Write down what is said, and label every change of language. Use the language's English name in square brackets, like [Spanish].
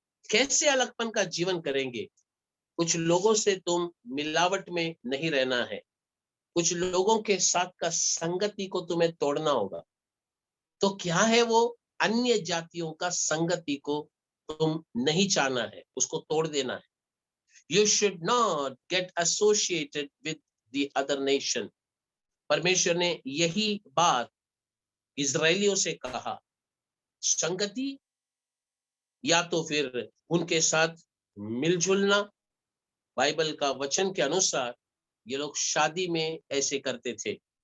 [Hindi] कैसे अलगपन का जीवन करेंगे? कुछ लोगों से तुम मिलावट में नहीं रहना है। कुछ लोगों के साथ का संगति को तुम्हें तोड़ना होगा। तो क्या है वो? अन्य जातियों का संगति को तुम नहीं चाहना है, उसको तोड़ देना है। [English] You should not get associated with the other nation. [Hindi] परमेश्वर ने यही बात इजरायलियों से कहा। संगति या तो फिर उनके साथ मिलजुलना। बाइबल का वचन के अनुसार ये लोग शादी में ऐसे करते थे।